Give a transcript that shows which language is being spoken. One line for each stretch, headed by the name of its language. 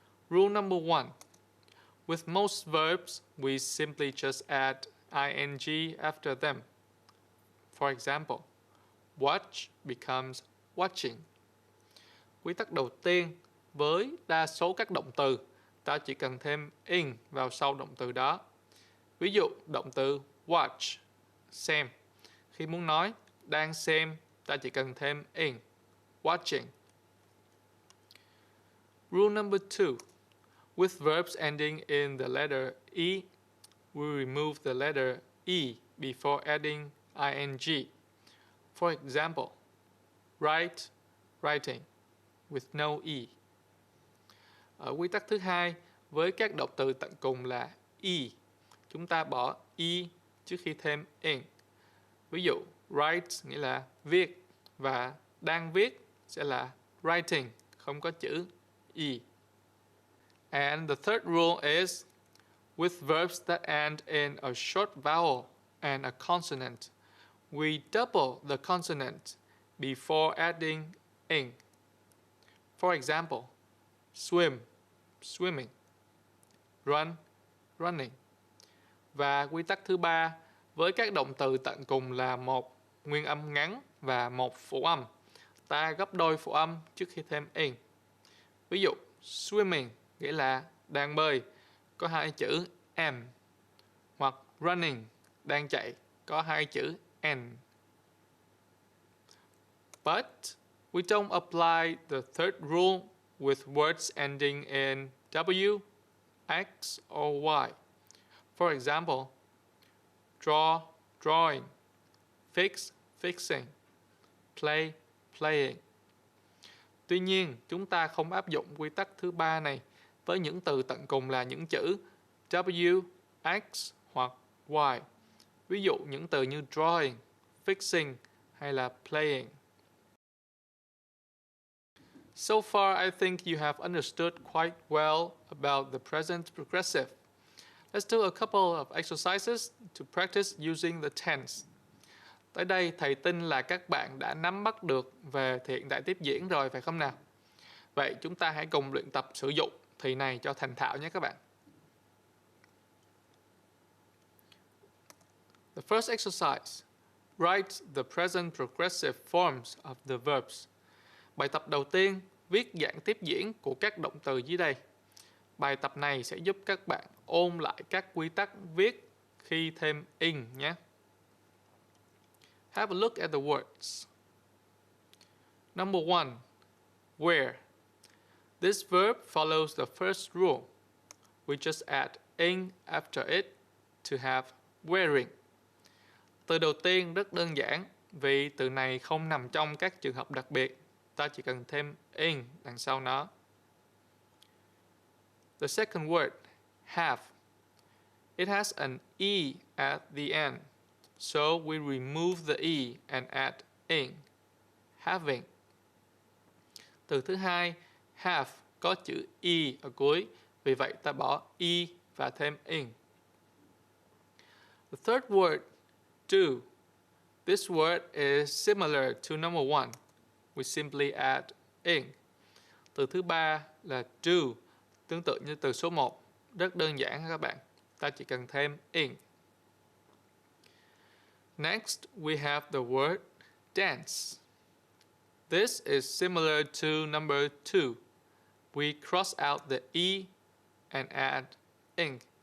English: Rule number 1. With most verbs, we simply just add ing after them. For example, watch becomes watching.
Vietnamese: Quy tắc đầu tiên, với đa số các động từ, ta chỉ cần thêm in vào sau động từ đó. Ví dụ, động từ watch, xem. Khi muốn nói đang xem, ta chỉ cần thêm in, watching.
English: Rule number 2. With verbs ending in the letter E, we remove the letter E before adding ing. For example, write, writing, with no E.
Vietnamese: Ở quy tắc thứ hai, với các động từ tận cùng là E, chúng ta bỏ E trước khi thêm ing. Ví dụ, write nghĩa là viết và đang viết sẽ là writing, không có chữ E.
English: And the third rule is, with verbs that end in a short vowel and a consonant, we double the consonant before adding ing. For example, swim, swimming, run, running.
Vietnamese: Và quy tắc thứ ba, với các động từ tận cùng là một nguyên âm ngắn và một phụ âm, ta gấp đôi phụ âm trước khi thêm ing. Ví dụ, swimming nghĩa là đang bơi, có hai chữ m, hoặc running, đang chạy, có hai chữ n.
English: But we don't apply the third rule with words ending in W, X, or Y. For example, draw, drawing, fix, fixing, play, playing.
Vietnamese: Tuy nhiên, chúng ta không áp dụng quy tắc thứ ba này với những từ tận cùng là những chữ W, X hoặc Y. Ví dụ những từ như drawing, fixing hay là playing.
English: So far, I think you have understood quite well about the present progressive. Let's do a couple of exercises to practice using the tense.
Vietnamese: Tới đây, thầy tin là các bạn đã nắm bắt được về hiện tại tiếp diễn rồi, phải không nào? Vậy chúng ta hãy cùng luyện tập sử dụng thì này cho thành thạo nhé các bạn.
English: The first exercise. Write the present progressive forms of the verbs.
Vietnamese: Bài tập đầu tiên, viết dạng tiếp diễn của các động từ dưới đây. Bài tập này sẽ giúp các bạn ôn lại các quy tắc viết khi thêm ing nhé.
English: Have a look at the words. Number 1. Wear. This verb follows the first rule. We just add ing after it to have wearing.
Vietnamese: Từ đầu tiên rất đơn giản, vì từ này không nằm trong các trường hợp đặc biệt. Ta chỉ cần thêm ing đằng sau nó.
English: The second word, have. It has an E at the end, so we remove the E and add ing. Having.
Vietnamese: Từ thứ hai, have, có chữ E ở cuối, vì vậy ta bỏ E và thêm ing.
English: The third word, do. This word is similar to number 1. We simply add ing.
Vietnamese: Từ thứ ba là do, tương tự như từ số 1. Rất đơn giản các bạn. Ta chỉ cần thêm ing.
English: Next, we have the word dance. This is similar to number 2. We cross out the E and add ing.